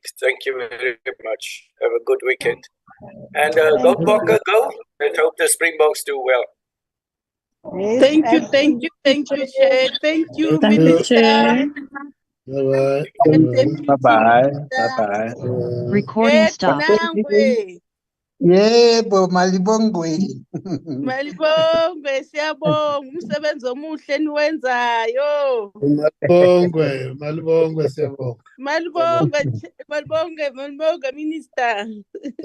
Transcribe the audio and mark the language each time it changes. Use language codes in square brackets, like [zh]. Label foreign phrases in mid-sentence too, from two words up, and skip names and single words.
[en] Thank you very much. Have a good weekend. And go Bokke, go, and hope the Springboks do well. Yes, thank you, Chair. Thank you, Minister. Bye-bye. Bye-bye. Recording stop. [zu] Yebo, malibongwe. Malibongwe, siyabonga umsebenzi omuhle niwenzayo. Malibongwe, siyabonga. Malibongwe, Minister.